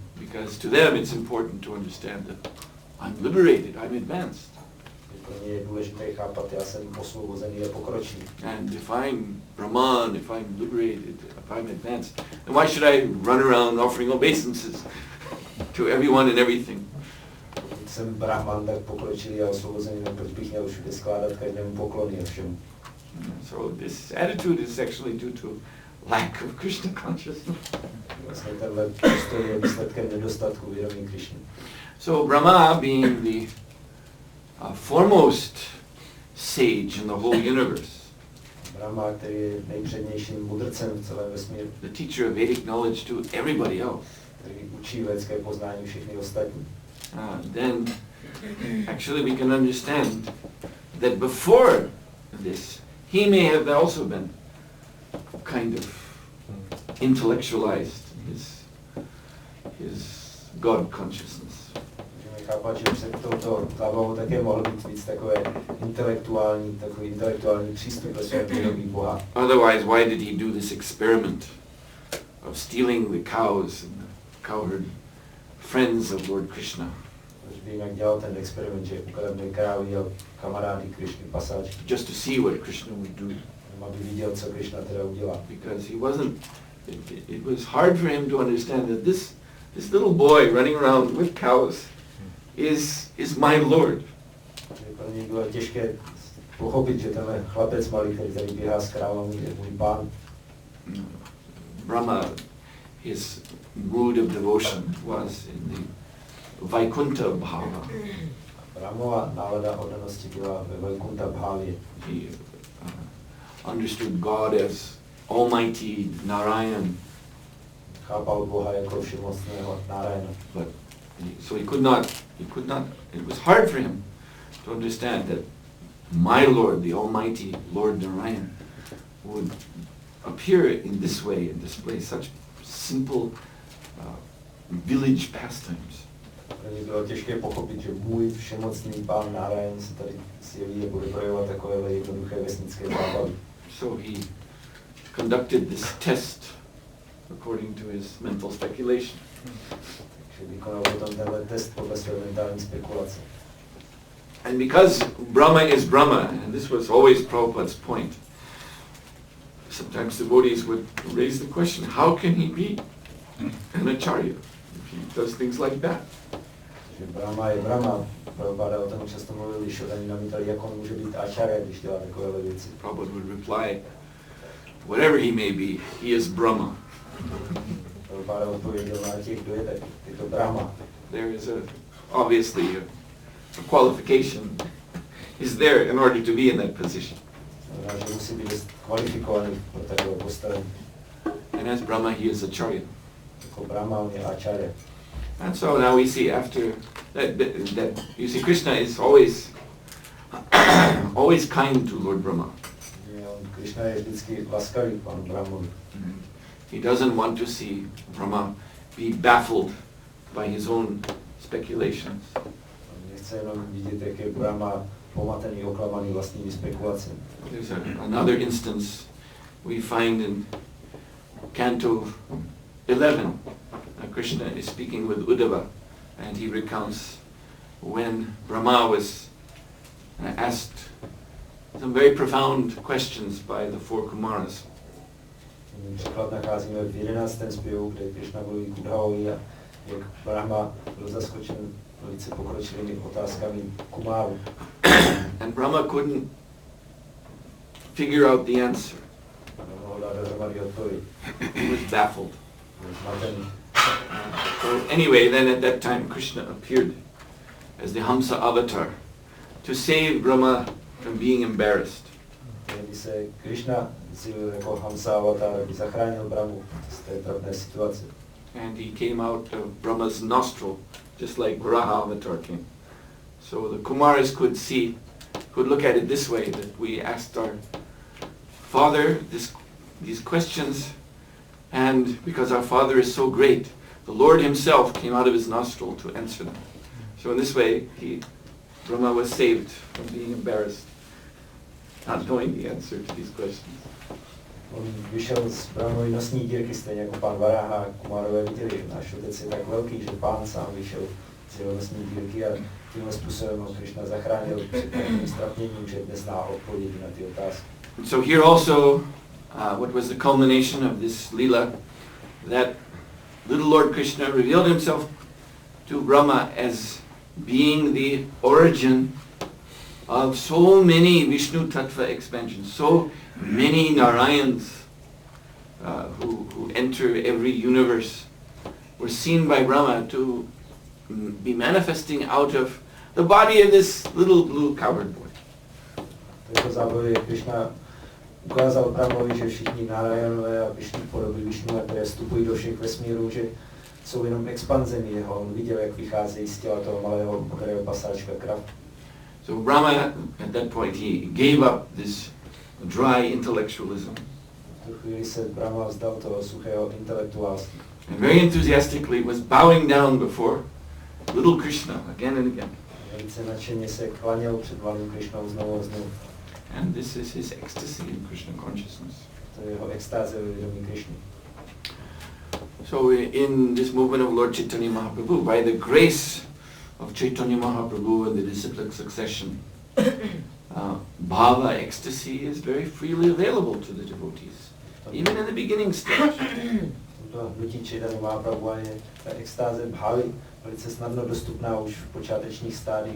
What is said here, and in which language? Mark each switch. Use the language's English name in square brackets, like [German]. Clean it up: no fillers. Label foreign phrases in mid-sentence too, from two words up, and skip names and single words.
[English] Because to them it's important to understand that I'm liberated, I'm advanced. [Czech] Pro ně je důležité chápat, já jsem osvobozený a pokročilý. [English] And if I'm Brahman, if I'm liberated, if I'm advanced, then why should I run around offering obeisances to everyone and everything? [Czech] Pokud jsem Brahman, tak pokročilý a osvobozený, tak proč bych měl všude skládat každému poklony a všemu. [English] So this attitude is actually due to lack of Krishna consciousness. [Czech] Vlastně tenhle postoj je výsledkem nedostatku vědomí Krishny. [English] So Brahma, being the foremost sage in the whole universe, [Czech] Brahma, který je nejpřednějším mudrcem v celém vesmíru, [English] the teacher of Vedic knowledge to everybody else, [Czech] který učí védské poznání všechny ostatní, [English] then actually we can understand that before this, he may have also been kind of intellectualized his God consciousness. [Czech] můžeme chápat, že před touto zábavou také mohl být víc takový intelektuální přístup ve svém vědomí Boha. [English] Otherwise, why did he do this experiment of stealing the cows and the cowherd friends of Lord Krishna? [Czech] Protože by jinak dělal ten experiment, že ukradne krávy a kamarády Krishny, pasáčky. [English] Just to see what Krishna would do. [Czech] Aby viděl, co Krishna teda udělá. [English] Because he wasn't, it was hard for him to understand that this little boy running around with cows is my Lord. [Czech] Pro něj bylo těžké pochopit, že tenhle chlapec malý, který tady běhá s krávami, je můj pán. [English] Brahma, his mood of devotion was in the [Sanskrit] Vaikuntha Bhava. [Czech] Brahmova nálada oddanosti byla ve [Sanskrit] Vaikuntha Bhavě. [English] He understood God as Almighty Narayan. [Czech] Chápal Boha jako všemocného Narayana. [English] But so he could not, it was hard for him to understand that my Lord, the Almighty Lord Narayan, would appear in this way and display such simple village pastimes. [Czech] Pro mě bylo těžké pochopit, že můj všemocný pán Narayan se tady zjeví a bude projevovat takové jednoduché vesnické zábavy. [English] So he conducted this test according to his mental speculation. [Czech] Takže vykonal potom tenhle test podle své mentální spekulace. [English] And because Brahma is Brahma, and this was always Prabhupada's point, sometimes devotees would raise the question, how can he be an acharya if he does things like that? [Czech] Že Brahma je Brahma. Prabhupada o tom často mluvil, když oni namítali, jak on může být acharya, když dělá takovéhle věci. [English] Prabhupada would reply, whatever he may be, he is Brahma. [Czech] Prabhupada odpověděl na těch, kdo je tak, je to Brahma. [English] There is obviously a qualification is there in order to be in that position. [Czech] Znamená, že musí být kvalifikovaný pro takové postavení. [English] And as Brahma, he is acharya. [Czech] Jako Brahma, on je acharya. [English] And so now we see after that you see Krishna is always kind to Lord Brahma. [Czech] Krishna je vždycky laskavý panu Brahmovi. [English] He doesn't want to see Brahma be baffled by his own speculations. [Czech] Nechce jenom vidět, jak je Brahma pomatený, oklamaný vlastními spekulacemi. [English] There's another instance we find in Canto 11. Krishna is speaking with Uddhava, and he recounts when Brahma was asked some very profound questions by the four Kumaras. [Czech] Příklad nacházíme v 11. zpěvu, kde Krishna mluví k Uddhavovi a jak Brahma byl zaskočen velice pokročilými otázkami Kumáru. [English] And Brahma couldn't figure out the answer. He was baffled. So anyway, then at that time Krishna appeared as the Hamsa avatar to save Brahma from being embarrassed. Tehdy se Krishna zjevil jako Hamsa avatar, aby zachránil Brahmu z té trapné situace. And he came out of Brahma's nostril, just like Varaha avatar came. So the Kumaras could look at it this way, that we asked our father these questions, and because our father is so great, the Lord himself came out of his nostril to answer them. So in this way, Brahma was saved from being embarrassed, not knowing the answer to these questions. [Czech] On vyšel z Brahmovy nosní dírky, stejně jako pán Varaha a Kumárové viděli, že náš otec je tak velký, že pán sám vyšel z jeho nosní dírky a tímhle způsobem ho Krishna zachránil před takovým strapněním, že dnes zná odpovědi na ty otázky. [English] So here also, what was the culmination of this lila, that little Lord Krishna revealed himself to Brahma as being the origin of so many [Sanskrit] Vishnu Tattva [English] expansions, so many Narayans who enter every universe were seen by Brahma to be manifesting out of the body of this little blue cowherd boy. [Czech] Jako zábavě Krishna ukázal Brahmovi, že všichni Narayanové a Vishnu podoby Vishnua, které vstupují do všech vesmírů, že jsou jenom expanzemi jeho. On viděl, jak vycházejí z těla toho malého modrého pasáčka krav. [English] So Brahma, at that point, he gave up this dry intellectualism. [Czech] V tu chvíli se Brahma vzdal toho suchého intelektuálství. [English] And very enthusiastically was bowing down before little Krishna again and again. [Czech] Velice nadšeně se klaněl před malým Krishnou znovu a znovu. [English] And this is his ecstasy in Krishna consciousness. [Czech] To je jeho extáze ve vědomí Krishny. [English] So in this movement of Lord Chaitanya Mahaprabhu, by the grace of Chaitanya Mahaprabhu and the disciplic succession, bhava, ecstasy is very freely available to the devotees, even in the beginning stage. [Czech] To hnutí Chaitanya Mahaprabhu je ta extáze bhavy velice snadno dostupná už v počátečních stádiích.